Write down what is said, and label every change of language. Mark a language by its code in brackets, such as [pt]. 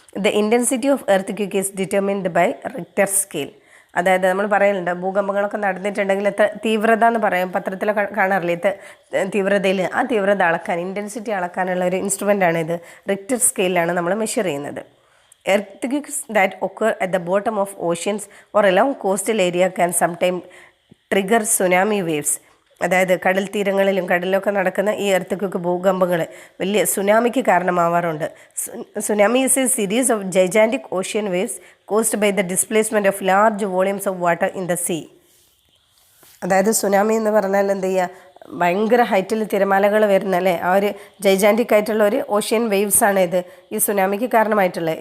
[en] The intensity of earthquake is determined by Richter scale. [ml] അതായത് നമ്മൾ പറയുന്നുണ്ട് ഭൂകമ്പങ്ങളൊക്കെ നടന്നിട്ടുണ്ടെങ്കിൽ എത്ര തീവ്രത എന്ന് പറയും, പത്രത്തിലൊക്കെ കാണാറില്ലേ തീവ്രതയിൽ, ആ തീവ്രത അളക്കാൻ ഇൻറ്റൻസിറ്റി അളക്കാനുള്ള ഒരു ഇൻസ്ട്രുമെൻ്റാണ് ഇത്. റിക്ടർ സ്കെയിലാണ് നമ്മൾ മെഷർ ചെയ്യുന്നത്. [en] Earthquakes that occur at the bottom of oceans or along coastal area can sometimes trigger tsunami waves. [ml] അതായത് കടൽ തീരങ്ങളിലും കടലിലൊക്കെ നടക്കുന്ന ഈ എർത്ത് ഭൂകമ്പങ്ങൾ വലിയ സുനാമിക്ക് കാരണമാവാറുണ്ട്. [en] Tsunami is a series of gigantic ocean waves caused by the displacement of large volumes of water in the sea. [ml] അതായത് tsunami എന്ന് പറഞ്ഞാൽ എന്ത് ചെയ്യുക, ഭയങ്കര ഹൈറ്റിൽ തിരമാലകൾ വരുന്ന അല്ലേ, ആ ഒരു ജൈജാൻറ്റിക് ആയിട്ടുള്ള ഒരു ഓഷ്യൻ വേവ്സാണ് ഇത് ഈ സുനാമിക്ക് കാരണമായിട്ടുള്ളത്.